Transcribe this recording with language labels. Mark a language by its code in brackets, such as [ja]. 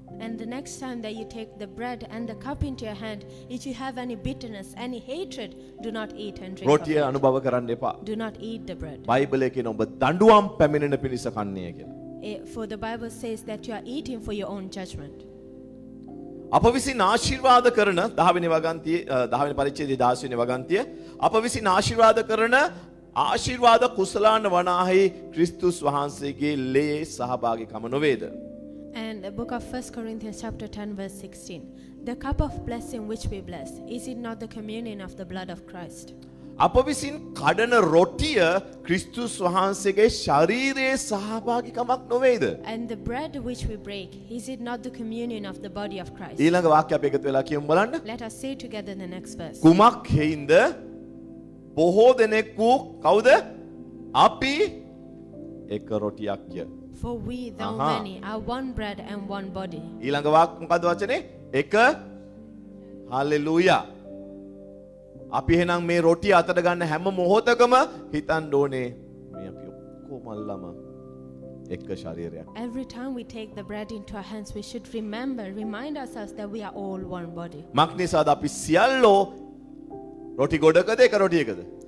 [en] And the next time that you take the bread and the cup into your hand, if you have any bitterness, any hatred, do not eat and drink of [si] රොටිය [en] it. [si] අනුභව කරන්න එපා. [en] Do not eat the bread. [si] බයිබලයේ කියන ඔබ දඬුවම් පැමිණෙන පිණිස කන්නේ කියලා. [en] For the Bible says that you are eating for your own judgment. [si] අප විසින් ආශිර්වාද කරන 10 වෙනි වගන්තියේ 10 වෙනි පරිච්ඡේදයේ 16 වෙනි වගන්තිය අප විසින් ආශිර්වාද කරන ආශිර්වාද කුසලාන වනාහි ක්‍රිස්තුස් වහන්සේගේ ලේ සහභාගීකම නොවේද? [en] And the book of 1 Corinthians chapter 10 verse 16. The cup of blessing which we bless, is it not the communion of the blood of Christ? [si] අප විසින් කඩන රොටිය ක්‍රිස්තුස් වහන්සේගේ ශරීරයේ සහභාගීකමක් නොවේද? [en] And the bread which we break, is it not the communion of the body of Christ? [si] ඊළඟ වාක්‍ය අපි එකතු වෙලා කියමු බලන්න. [en] Let us say together the next verse. [si] කුමක් හේින්ද බොහෝ දෙනෙක් වූ කවුද? අපි එක රොටියක්ය. [en] For we, though Aha. many, are one bread and one body. [si] ඊළඟ වාක්‍ය මොකද්ද වචනේ? එක හලෙලූයා. අපි එහෙනම් මේ රොටිය අතට ගන්න හැම මොහොතකම හිතන්න ඕනේ මේ අපි ඔක්කොමල්ලම එක ශරීරයක්. [en] Every time we take the bread into our hands, we should remind ourselves that we are all one body. [si] මක් නිසාද අපි සියල්ලෝ රොටි ගොඩකද එක රොටියකද?